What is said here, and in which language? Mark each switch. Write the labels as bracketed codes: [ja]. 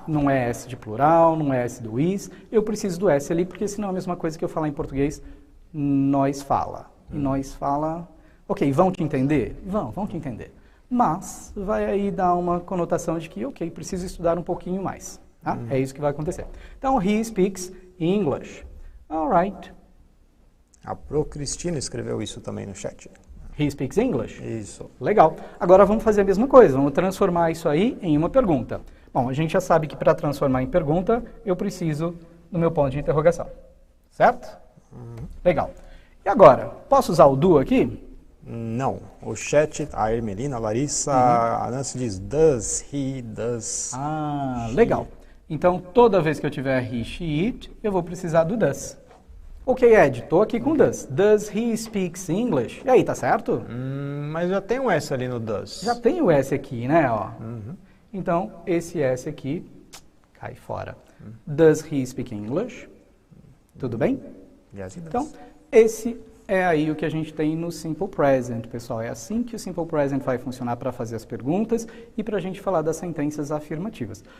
[pt] Não é S de plural, não é S do is. Eu preciso do S ali, porque senão é a mesma coisa que eu falar em português, nós fala. E nós fala... Ok, vão te entender? Vão te entender. Mas vai aí dar uma conotação de que, ok, preciso estudar um pouquinho mais. Tá? É isso que vai acontecer. [en] Então, he speaks English. All right. [pt] A Pro Cristina escreveu isso também no chat. [en] He speaks English? [pt] Isso. Legal. Agora vamos fazer a mesma coisa. Vamos transformar isso aí em uma pergunta. Bom, a gente já sabe que para transformar em pergunta, eu preciso do meu ponto de interrogação. Certo? Legal. E agora, posso usar o do aqui? Não. O chat, a Ermelina, a Larissa, a Nancy diz does, he, does. Ah, legal. Então, toda vez que eu tiver he, she, it, eu vou precisar do does. Ok, Ed, estou aqui com does. [en] Does he speaks English? [pt] E aí, tá certo? Mas já tem um S ali no does. Já tem o S aqui, né? Ó. Então, esse S aqui cai fora. [en] Does he speak English? [pt] Tudo bem? [en] Yes, he does. [pt] Então, esse é aí o que a gente tem no Simple Present, pessoal. É assim que o Simple Present vai funcionar para fazer as perguntas e para a gente falar das sentenças afirmativas.